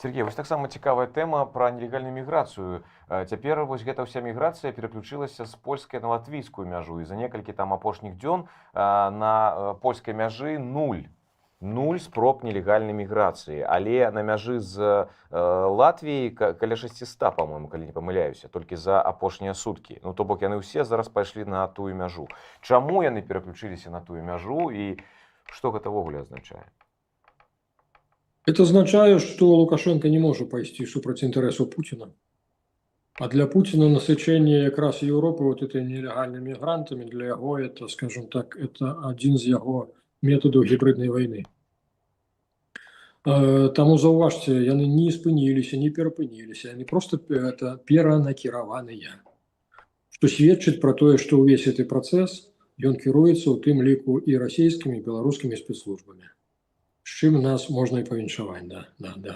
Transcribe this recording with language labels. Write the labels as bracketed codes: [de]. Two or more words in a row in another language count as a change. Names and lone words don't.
[be] Сергей, вось таксама цікавая тэма пра нелегальную міграцыю. Цяпер вось гэта ўся міграцыя пераключылася з польскай на латвійскую мяжу, і за некалькі там апошніх дзён на польскай мяжы нуль спроб нелегальнай міграцыі, але на мяжы з Латвіяй каля 600, по-моему, калі не памыляюся, толькі за апошнія суткі. Ну то бок яны ўсе зараз пайшлі на тую мяжу. Чаму яны пераключыліся на тую мяжу і што гэта ўвогуле азначае? [ru] Это означает, что Лукашенко не может пойти супраць интересов Путина. А для Путина насычение как раз Европы вот этой нелегальными мигрантами, для его это, скажем так, это один из его методов гибридной войны. [be] Тому зауважьте, яны не спыніліся, не перапыніліся, яны [ru] просто это [be] перанакіраваныя. Што сведчыць пра тое, што ўвесь гэты працэс, ён кіруецца ў тым ліку і расійскімі, і беларускімі спецслужбамі. З чым нас можна і павіншаваць, да.